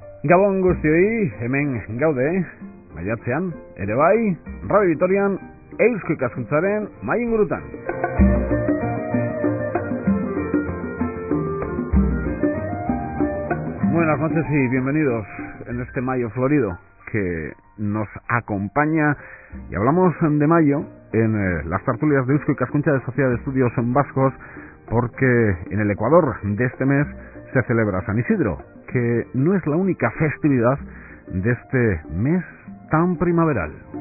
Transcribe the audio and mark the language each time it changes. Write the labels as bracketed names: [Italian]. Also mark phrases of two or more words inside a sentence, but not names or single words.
[Basque] Gabon guztioi, hemen gaude, maiatzean, ere bai, Radio Vitorian, Eusko Ikaskuntzaren mai ingurutan. [Spanish] Buenas noches y bienvenidos en este mayo florido que nos acompaña, y hablamos de mayo en las tertulias de Eusko Ikaskuntza de Sociedad de Estudios Vascos, porque en el Ecuador de este mes se celebra San Isidro, que no es la única festividad de este mes tan primaveral.